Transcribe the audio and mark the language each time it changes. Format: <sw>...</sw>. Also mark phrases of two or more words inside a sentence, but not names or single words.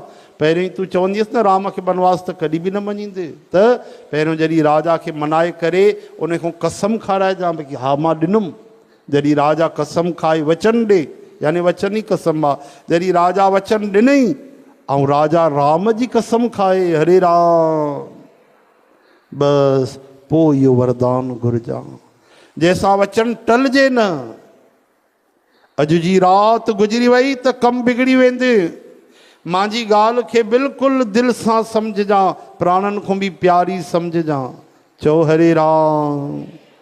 <sd>पहिरियों तूं चवंदीअसि न राम खे बनवास, त कॾहिं बि न मञींदे। त पहिरियों जॾहिं राजा खे मनाए करे उन खां कसम खाराइजांइ भई हा मां ॾिनुमि। जॾहिं राजा कसम खाए वचन ॾे, यानी वचन ई कसम आहे, जॾहिं राजा वचन ॾिनई ऐं राजा राम जी कसम खाए, हरे राम, बसि पोइ इहो वरदान घुरजांइ जंहिंसां वचन टलजे न। अॼु जी राति गुज़री वई त कमु बिगड़ी वेंदे। मुंहिंजी ॻाल्हि खे बिल्कुलु दिलि सां सम्झजांइ, प्राणनि खां बि प्यारी सम्झजांइ। चओ हरे राम।</sd>